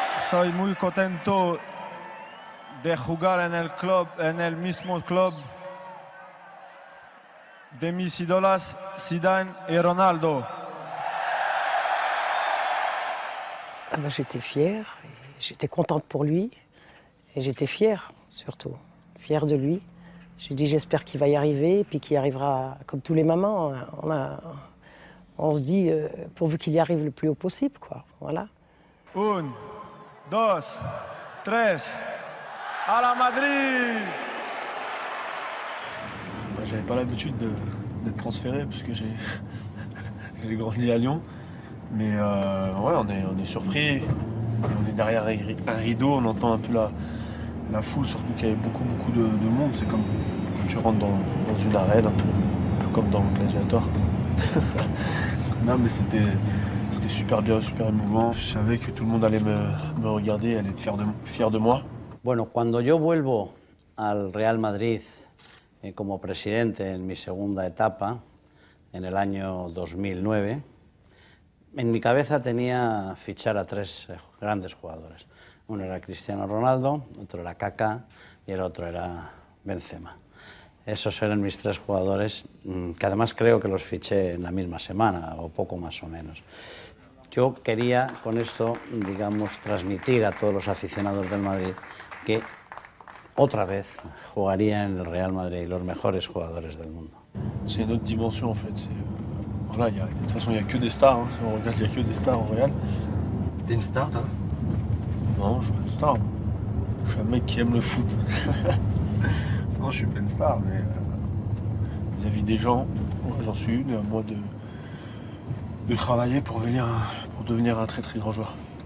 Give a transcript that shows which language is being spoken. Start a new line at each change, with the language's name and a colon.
Spanish: Soy muy contento de jugar en el mismo club de mis ídolos
French: Zidane et Ronaldo. Ah ben, j'étais fière, j'étais contente pour lui et j'étais fière surtout, fière de lui. J'ai dit j'espère qu'il va y arriver et puis qu'il y arrivera comme tous les mamans. On se dit pourvu qu'il y arrive le plus haut possible, quoi. Voilà. 1, 2, 3, à la Madrid! J'avais pas l'habitude d'être transféré parce que j'ai grandi à Lyon. Mais ouais, on est surpris. On est derrière un rideau, on entend un peu la foule, surtout qu'il y avait beaucoup de monde. C'est comme quand tu rentres dans une arène, un peu comme dans Gladiator. Non, mais c'était super bien, super émouvant. Je savais que tout le monde allait me regarder, allait être fier de moi.
Spanish: Bueno, cuando yo vuelvo al Real Madrid como presidente en mi segunda etapa, en el año 2009, en mi cabeza tenía fichar a 3 grandes jugadores. Uno era Cristiano Ronaldo, otro era Kaká y el otro era Benzema. Esos eran mis 3 jugadores, que además creo que los fiché en la misma semana, o poco más o menos. Yo quería con esto, digamos, transmitir a todos los aficionados del Madrid que otra vez jugarían en el Real Madrid los mejores jugadores del mundo.
French: C'est une autre dimension en fait. Voilà, de toute façon, il n'y a que des stars. Hein. Si on regarde, il n'y a que des stars au Real. T'es une star, toi? Non, je suis une star. Je suis un mec qui aime le foot. Non, je suis pas une star, mais vis-à-vis des gens, j'en suis une, et à moi de travailler pour devenir un très très grand joueur.